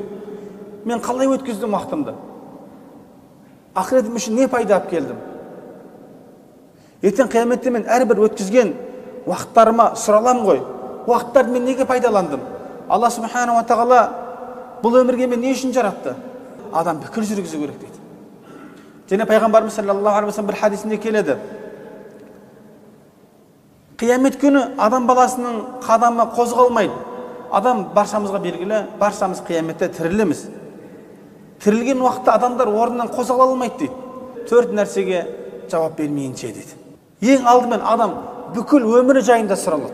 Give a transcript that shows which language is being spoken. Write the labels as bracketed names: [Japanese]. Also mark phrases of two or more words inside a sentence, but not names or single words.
[Kazakh] Мен қалай өткіздім уақытымды? Ақыретім үшін не пайда алып келдім? Ертең қияметте мен әрбір өткізген уақыттарыма сұралам ғой. Уақыттарды мен неге пайдаландым? Алла [Arabic] سبحانه وتعالى [Kazakh] бұл өмірге мен не үшін жаратты? Адам пікір жүргізу керек дейді. Және пайғамбарымыз [Arabic] صلى الله عليه وسلم [Kazakh] бір хадисінде келеді. Қиямет күні адам баласының қадамы қозғалмайды. Адам баршамызға белгілі, баршамыз қияметте тірілеміз. Тірілген уақытта адамдар орнынан қозғала алмайды дейді. Төрт нәрсеге жауап бермейінше дейді. Ең алдымен адам бүкіл өмірі жайында сұралады.